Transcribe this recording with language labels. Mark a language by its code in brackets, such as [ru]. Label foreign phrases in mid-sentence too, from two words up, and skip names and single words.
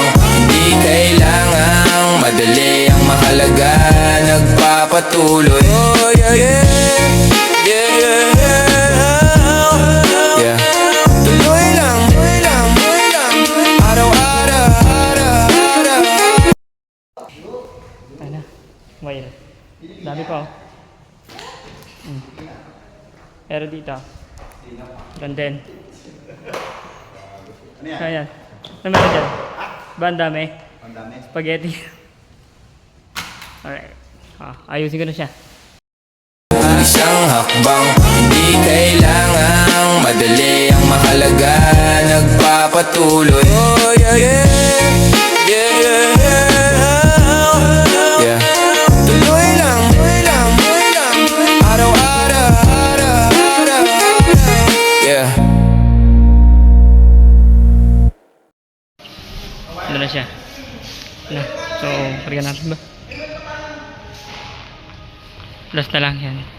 [tl] Hindi kailangang madali, ang mahalaga nagpapatuloy. [en] Oh yeah, yeah, yeah, yeah, yeah. [tl] Tuloy lang, araw-araw. Ano? Wire. Dami pa oh. Pero dito. Ganden. Ano yan? Ayan. Ano meron dyan? Ba ang dami? Ang dami. Spaghetti. Alright. Ayusin ko na siya. Isang hakbang, hindi kailangang madali, ang mahalaga nagpapatuloy. [en] Oh yeah, yeah, yeah, yeah, yeah. [tl] Tuloy lang, araw-araw. [en] Yeah. [tl] Ano na siya? Ano? So, karga natin ba? Last na lang yan.